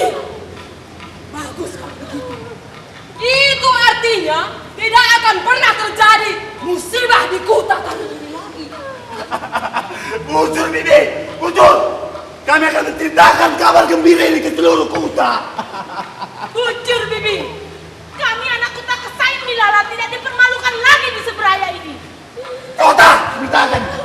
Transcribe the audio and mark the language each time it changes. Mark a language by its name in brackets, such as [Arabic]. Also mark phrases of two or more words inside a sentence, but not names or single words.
[Indonesian] Bagus kalau begitu. Itu artinya tidak akan pernah terjadi musibah di kota kami ini lagi. Muncul, Bibi, muncul. Kami akan menceritakan kabar gembira ini ke seluruh kota. Bujur, Bibi. Kami anak kota Kesaing Milala tidak dipermalukan lagi di Seberaya ini. Kota, ceritakan.